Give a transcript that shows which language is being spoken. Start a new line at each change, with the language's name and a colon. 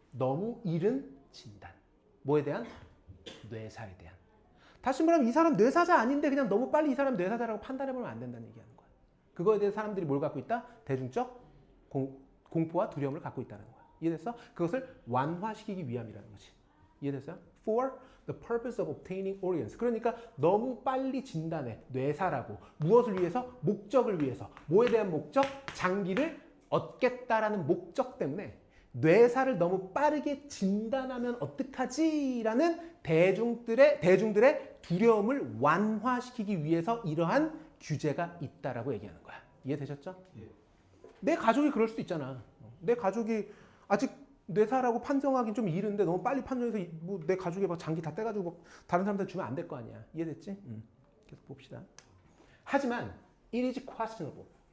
Korean: 너무 이른 진단. 뭐에 대한? 뇌사에 대한. 다시 말하면 이 사람 뇌사자 아닌데 그냥 너무 빨리 이 사람 뇌사자라고 판단해보면 안 된다는 얘기하는 거야. 그거에 대해 사람들이 뭘 갖고 있다? 대중적 공포와 두려움을 갖고 있다는 거야. 이해됐어? 그것을 완화시키기 위함이라는 거지. 이해됐어요?
English: For the purpose of obtaining organs.
Korean: 그러니까 너무 빨리 진단해. 뇌사라고. 무엇을 위해서? 목적을 위해서. 뭐에 대한 목적? 장기를 얻겠다라는 목적 때문에 뇌사를 너무 빠르게 진단하면 어떡하지? 라는 대중들의 두려움을 완화시키기 위해서 이러한 규제가 있다라고 얘기하는 거야. 이해되셨죠? 예. 내 가족이 그럴 수도 있잖아. 내 가족이 아직 뇌사라고 판정하기는 좀 이른데 너무 빨리 판정해서 뭐 내 가족이 막 장기 다 떼가지고 막 다른 사람들 주면 안 될 거 아니야. 이해됐지? 계속 봅시다. 하지만
English: it is questionable.